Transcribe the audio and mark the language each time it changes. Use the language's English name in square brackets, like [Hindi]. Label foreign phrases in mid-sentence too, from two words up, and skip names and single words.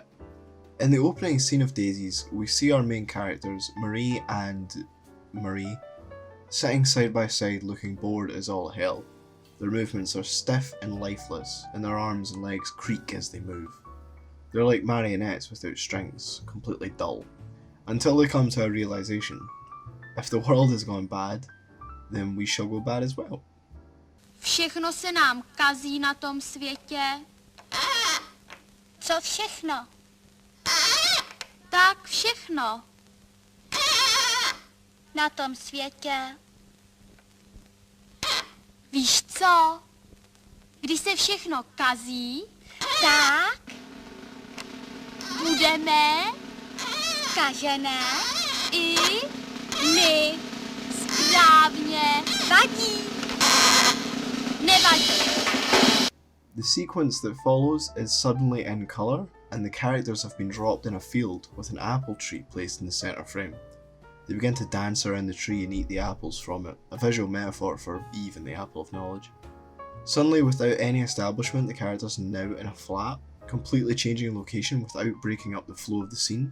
[English] In the opening scene of Daisies, we see our main characters, Marie and Marie, sitting side by side looking bored as all hell. Their movements are stiff and lifeless, and their arms and legs creak as they move. They're like marionettes without strings, completely dull. Until they come to a realisation. If the world has gone bad, then we shall go bad as well. [Czech] Všechno se nám kazí na tom světě. Co všechno? Tak všechno. Na tom světě. Víš co? Když se všechno kazí, tak budeme kažené i my. Správně. Vadí. Nevadí. [English] The sequence that follows is suddenly in colour, and the characters have been dropped in a field with an apple tree placed in the centre frame. They begin to dance around the tree and eat the apples from it, a visual metaphor for Eve and the apple of knowledge. Suddenly, without any establishment, the characters are now in a flat, completely changing location without breaking up the flow of the scene.